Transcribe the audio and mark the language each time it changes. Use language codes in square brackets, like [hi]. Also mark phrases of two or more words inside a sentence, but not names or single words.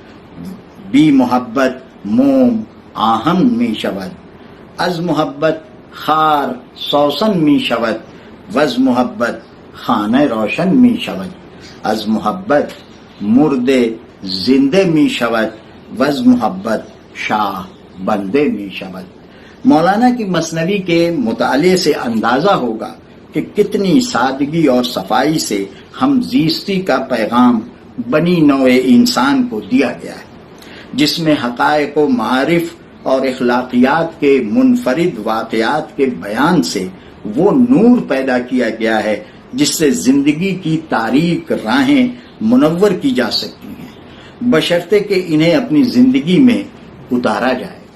[fa] بی محبت موم آہن می شود، از محبت خار سوسن می شود، وز محبت خانہ روشن می شود، از محبت مرد زندہ می شود، وز محبت شاہ بندے می شود۔ [ur] مولانا کی مثنوی کے مطالعے سے اندازہ ہوگا کہ کتنی سادگی اور صفائی سے ہم زیستی کا پیغام بنی نوع انسان کو دیا گیا ہے، جس میں حقائق و معارف اور اخلاقیات کے منفرد واقعات کے بیان سے وہ نور پیدا کیا گیا ہے جس سے زندگی کی تاریک راہیں منور کی جا سکتی ہیں، بشرطے کہ انہیں اپنی زندگی میں اتارا جائے۔